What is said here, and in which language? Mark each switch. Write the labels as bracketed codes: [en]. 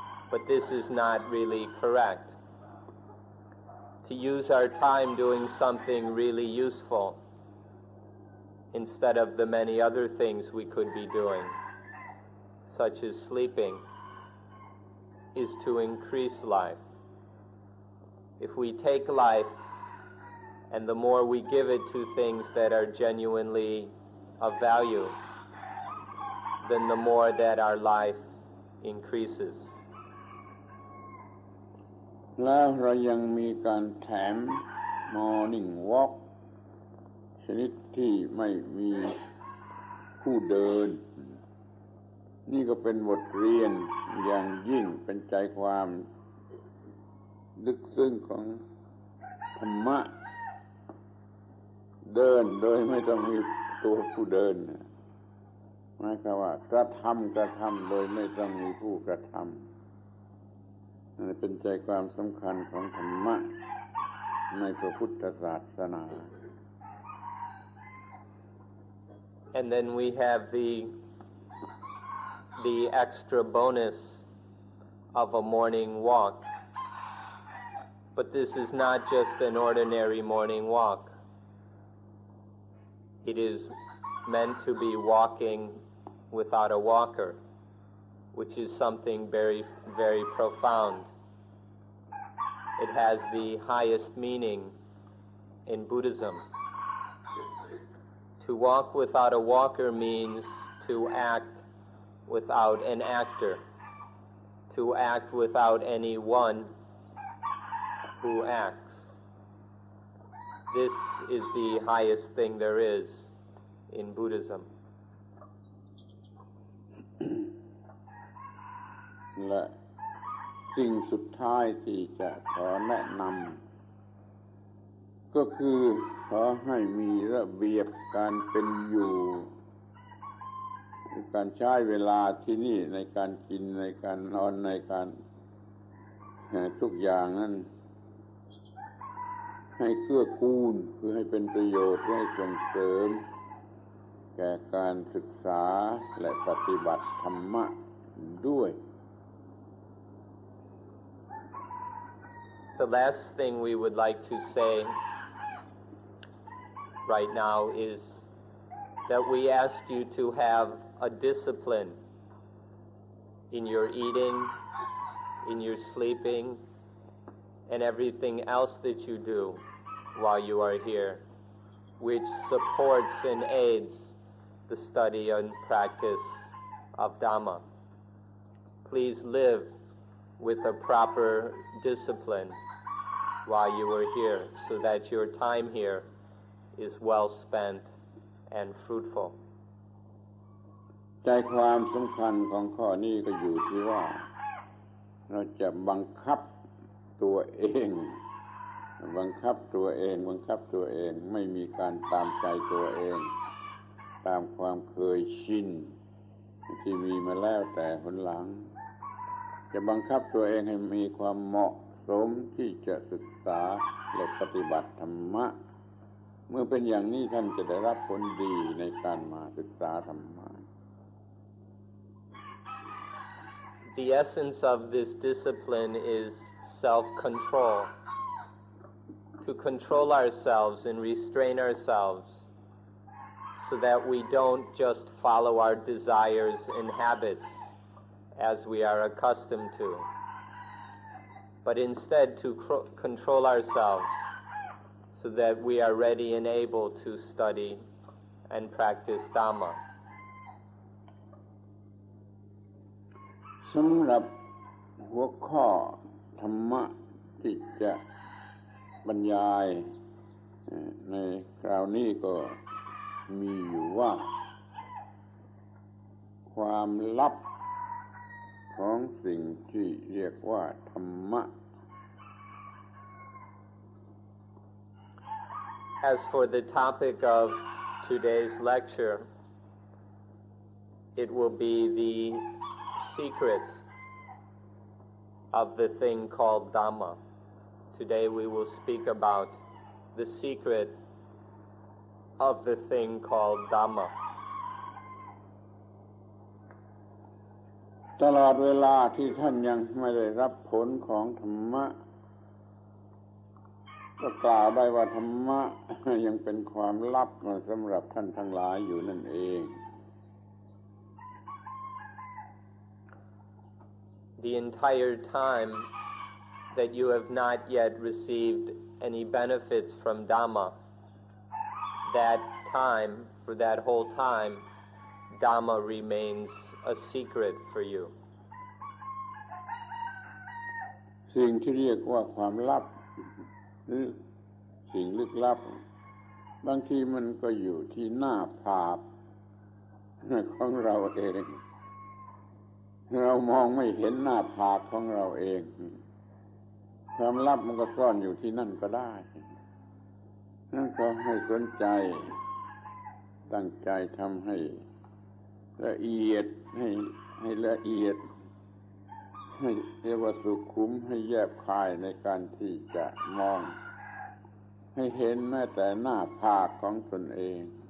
[en] But this is not really correct. To use our time doing something really useful instead of the many other things we could be doing, such as sleeping, is to increase life. If we take life and the more we give it to things that are genuinely of value, then the more that our life increases. [th] แล้วเรายังมีการแถม [en] Morning Walk [th] ชนิดที่ไม่มีผู้เดินนี่ก็เป็นบทเรียนอย่างยิ่งเป็นใจความลึกซึ้งของธรรมะ เดินโดยไม่ต้องมีตัวผู้เดินหมายความว่ากระทำโดยไม่ต้องมีผู้กระทำนั่นเป็นใจความสำคัญของธรรมะในพระพุทธศาสนา [en] And then we have the extra bonus of a morning walk. But this is not just an ordinary morning walk. It is meant to be walking without a walker, which is something very, very profound. It has the highest meaning in Buddhism. To walk without a walker means to act without an actor, to act without anyone who acts. This is the highest thing there is in Buddhism. [th] และสิ่งสุดท้ายที่จะขอแนะนำก็คือขอให้มีระเบียบการเป็นอยู่การใช้เวลาที่นี่ในการกินในการนอนในการทุกอย่างนั้นให้เกื้อกูลคือให้เป็นประโยชน์ให้ส่งเสริมแก่การศึกษาและปฏิบัติธรรมะด้วย [en] The last thing we would like to say right now is that we ask you to have a discipline in your eating, in your sleeping, and everything else that you do while you are here, which supports and aids the study and practice of Dhamma. Please live with a proper discipline while you are here so that your time here is well spent and fruitful. [th] ใจความสำคัญของข้อนี้ก็อยู่ที่ว่าเราจะบังคับตัวเองไม่มีการตามใจตัวเองตามความเคยชินที่มีมาแล้วแต่หนหลังจะบังคับตัวเองให้มีความเหมาะสมที่จะศึกษาและปฏิบัติธรรมะเมื่อเป็นอย่างนี้ท่านจะได้รับผลดีในการมาศึกษาธรรมะ [en] The essence of this discipline is self-control. To control ourselves and restrain ourselves so that we don't just follow our desires and habits as we are accustomed to, but instead to control ourselves so that we are ready and able to study and practice Dhamma. [th] สำหรับหัวข้อธรรมะที่จะบรรยายในคราวนี้ก็มีอยู่ว่าความลับของสิ่งที่เรียกว่าธรรมะ [en] As for the topic of today's lecture, it will be the secret of the thing called Dhamma. Today we will speak about the secret of the thing called Dhamma. [th] ตลอดเวลาที่ท่านยังไม่ได้รับผลของธรรมะก็กล่าวได้ว่าธรรมะยังเป็นความลับสำหรับท่านทั้งหลายอยู่นั่นเอง [en] The entire time that you have not yet received any benefits from Dhamma, that time, for that whole time, Dhamma remains a secret for you. [th] สิ่งที่เรียกว่าความลับหรือสิ่งลึกลับบางทีมันก็อยู่ที่หน้าผากของเราเอง เรามองไม่เห็นหน้าผากของเราเองความลับมันก็ซ่อนอยู่ที่นั่นก็ได้นั่นก็ให้สนใจตั้งใจทำให้ละเอียดให้ละเอียดให้เรียกว่าสุขุมให้แยบคายในการที่จะมองให้เห็นแม้แต่หน้าผากของตนเอง